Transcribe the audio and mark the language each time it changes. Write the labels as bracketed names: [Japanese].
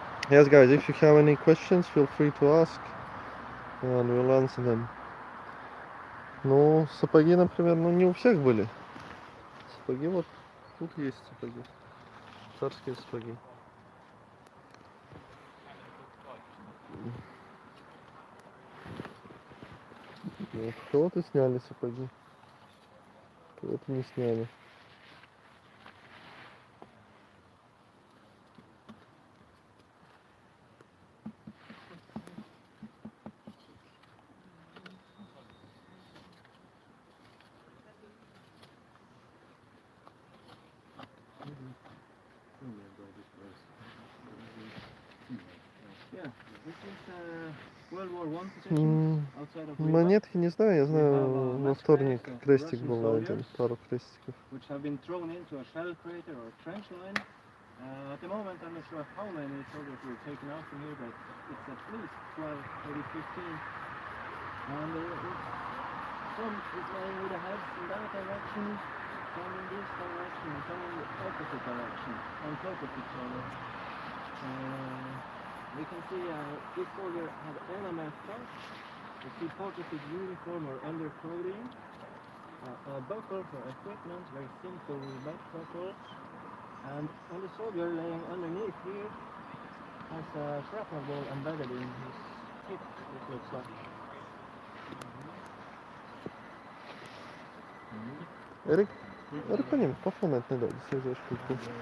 [English] Yes, guys, if you have any questions, feel free to ask, and we'll answer them. [Russian] Ну, сапоги, например, ну не у всех были. Сапоги вот тут есть сапоги. Царские сапоги. Вот, кого-то сняли сапоги, кого-то не сняли. [English] Yeah, this is World War I positions outside of Riga, [Russian] Монетки не знаю, я знаю, во вторник крестик был найден, пару крестиков. [English] which have been thrown into a shell crater or a trench line. At the moment, I'm not sure how many soldiers were taken out from here, but it's at least 12, maybe 15. And some is lying with the heads in that direction, some in this direction, and some in the opposite direction, on top of each other. We can see this soldier had all a mask on. You see part of his uniform or underclothing, a buckle for equipment, very simple back buckle. And on the soldier laying underneath here has a shrapnel ball embedded in his hip, it looks like. [Russian] Эрик, поним, по фону не дай, все за штуку.